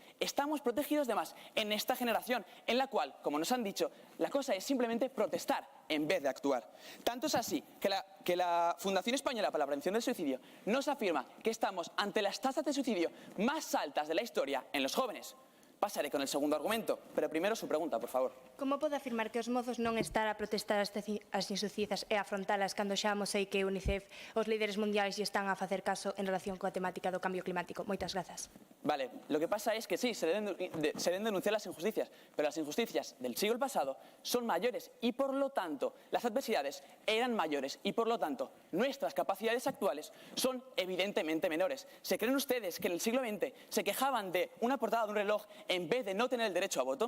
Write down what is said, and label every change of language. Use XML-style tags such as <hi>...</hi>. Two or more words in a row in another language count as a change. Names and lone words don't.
<es>Estamos protegidos de más en esta generación, en la cual, como nos han dicho, la cosa es simplemente protestar en vez de actuar. Tanto es así que la Fundación Española para la Prevención del Suicidio nos afirma que estamos ante las tasas de suicidio más altas de la historia en los jóvenes. Pasaré con el segundo argumento, pero primero su pregunta, por favor.</es> <gl>Como pode afirmar que os mozos non estar a protestar as injusticias e afrontalas cando xa sei que UNICEF, os líderes mundiais, lle están a facer caso en relación coa temática do cambio climático? Moitas grazas.</gl> <es>Vale, lo que pasa es que sí, se deben denunciar las injusticias, pero las injusticias del siglo pasado son mayores y por lo tanto las adversidades eran mayores y por lo tanto nuestras capacidades actuales son evidentemente menores. ¿Se creen ustedes que en el siglo XX se quejaban de una portada de un reloj en vez de no tener el derecho a voto?</es>